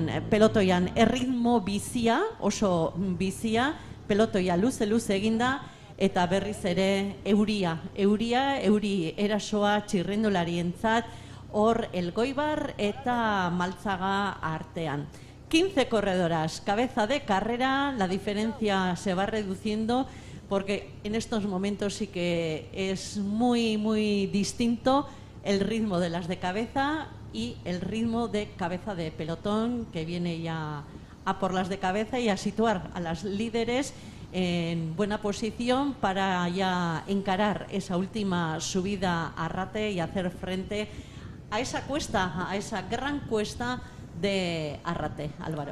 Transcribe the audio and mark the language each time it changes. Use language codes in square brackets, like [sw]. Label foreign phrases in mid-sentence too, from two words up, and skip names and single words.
[eu] Pelotoian erritmo bizia, oso bizia, pelotoia luze eginda, eta berriz ere euri erasoa txirrindularientzat, hor Elgoibar eta Maltzaga artean. [es] 15 corredoras, cabeza de carrera, la diferencia se va reduciendo porque en estos momentos sí que es muy distinto el ritmo de las de cabeza y el ritmo de cabeza de pelotón, que viene ya a por las de cabeza y a situar a las líderes en buena posición para ya encarar esa última subida a Arrate y hacer frente a esa cuesta, a esa gran cuesta de Arrate, Álvaro.